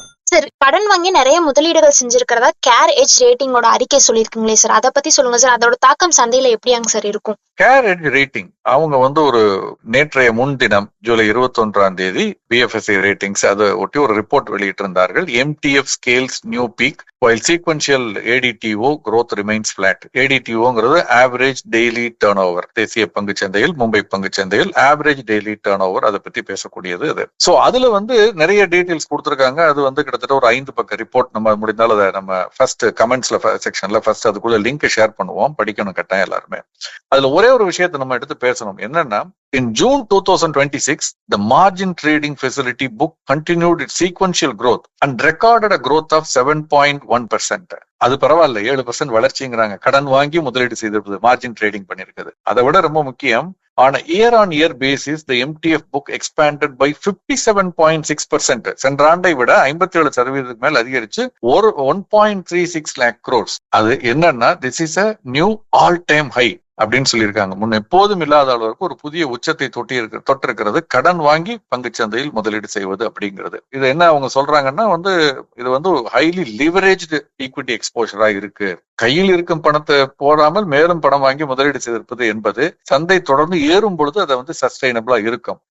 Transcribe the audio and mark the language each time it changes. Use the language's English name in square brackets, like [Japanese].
[Tamil] Sir, கடன் வாங்கி நிறைய முதலீடுகள் செஞ்சிருக்கிறதா கேர் எட்ஜ் ரேட்டிங்கோட அறிக்கை சொல்லியிருக்கீங்களே சார், அதை பத்தி சொல்லுங்க சார். அதோட தாக்கம் சந்தையில எப்படியாங்க சார் இருக்கும்? கேர் எட்ஜ் ரேட்டிங் அவங்க ஒரு நேற்றைய முன்தினம் ஜூலை 21ஆம் தேதி BFSI ரேட்டிங்ஸ் அதை ஒட்டி ஒரு report வெளியிட்டிருந்தார்கள். [English] MTF scales new peak while sequential ADTO growth remains flat. [Tamil] ADTOங்கிறது average daily turn over. தேசிய பங்கு சந்தையில், மும்பை பங்கு சந்தையில் ஆவரேஜ் டெய்லி டர்ன் ஓவர், அதை பத்தி பேசக்கூடியது அது. சோ அதுல நிறைய டீடைல்ஸ் கொடுத்திருக்காங்க. அது கிட்டத்தட்ட ஒரு 5 பக்க ரிப்போர்ட். நம்ம முடிந்தாலும் அதை நம்ம ஃபர்ஸ்ட் கமெண்ட்ஸ்ல செக்ஷன்ல ஃபர்ஸ்ட் அதுக்குள்ள லிங்க் ஷேர் பண்ணுவோம், படிக்கணும் கட்டாயம் எல்லாருமே. அதுல ஒரே ஒரு விஷயத்தை நம்ம எடுத்து பேசணும். என்னன்னா, [English] in June 2026 the margin trading facility book continued its sequential growth and recorded a growth of 7.1%. [Tamil] அது பரவாயில்ல, 7% வளர்ச்சிங்கிறாங்க. கடன் வாங்கி முதலீடு செய்திருப்பது, மார்ஜின் ட்ரேடிங் பண்ணிருக்குது. அதை விட ரொம்ப முக்கியம், [English] On a year-on-year basis, the MTF book expanded by 57.6%. [Tamil] சென்ற ஆண்டை விட 57% மேல் அதிகரிச்சு 1.36 lakh crores. அது என்னன்னா, [English] this is a new all-time high [Tamil] அப்படின்னு சொல்லியிருக்காங்க. முன் எப்போதும் இல்லாத அளவுக்கு ஒரு புதிய உச்சத்தை தொட்டிருக்கிறது கடன் வாங்கி பங்குச்சந்தையில் முதலீடு செய்வது அப்படிங்கிறது. இது என்ன அவங்க சொல்றாங்கன்னா இது [English] highly leveraged equity எக்ஸ்போஷரா [Tamil] இருக்கு. கையில் இருக்கும் பணத்தை போடாமல் மேலும் பணம் வாங்கி முதலீடு செய்திருப்பது என்பது சந்தை தொடர்ந்து ஏறும் பொழுது அதை சஸ்டைனபிளா இருக்கும்.